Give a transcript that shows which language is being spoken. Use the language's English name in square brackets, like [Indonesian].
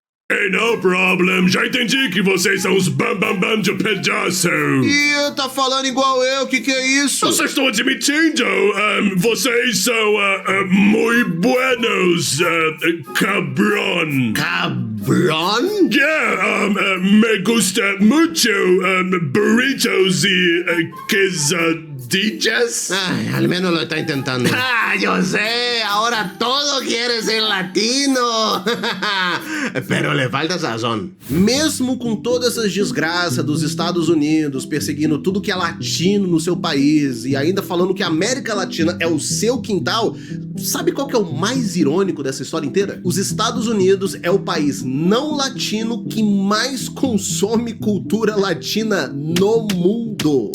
[English] Hey, no problem. [Portuguese] Já entendi que vocês são os bam de pedaço. E tá falando igual eu, que é isso? Vocês estão admitindo? Vocês são muito [Spanish] buenos, cabrón. Cabrón? Yeah, me gusta mucho burritos y quesadillas. Ay, al menos lo está intentando. Ah, yo sé, ahora todo quiere ser latino. Pero le falta sazón. [Portuguese] Mesmo com todas essas desgraças dos Estados Unidos perseguindo tudo que é latino no seu país e ainda falando que a América Latina é o seu quintal, sabe qual que é o mais irônico dessa história inteira? Os Estados Unidos é o país não latino que mais consome cultura latina no mundo.